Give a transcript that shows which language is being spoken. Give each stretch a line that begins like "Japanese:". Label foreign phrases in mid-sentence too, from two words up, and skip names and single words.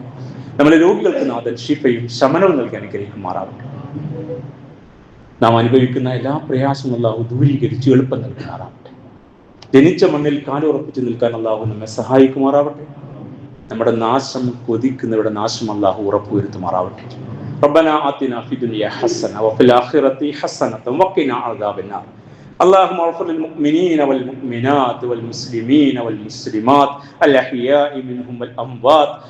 Malayalam: നമ്മളെ രോഗികൾക്ക് നാഥൻ ശിഫയും ശമനവും നൽകി അനുഗ്രഹിക്കുമാറാവട്ടെ. നാം അനുഭവിക്കുന്ന എല്ലാ പ്രയാസവും അല്ലാഹു ദൂരീകരിച്ച് എളുപ്പം നൽകുമാറാവട്ടെ. ജനിച്ച മണ്ണിൽ കാലുറപ്പിച്ച് നിൽക്കാൻ അല്ലാഹു നമ്മെ സഹായിക്കുമാറാവട്ടെ. നമ്മുടെ നാശം കൊതിക്കുന്നവരുടെ നാശം അല്ലാഹു ഉറപ്പുവരുത്തുമാറാവട്ടെ.
Arabic: ربنا آتنا في الدنيا حسنة وفي الآخرة حسنة وقنا عذاب النار. اللهم اغفر للمؤمنين والمؤمنات والمسلمين والمسلمات الأحياء منهم والأموات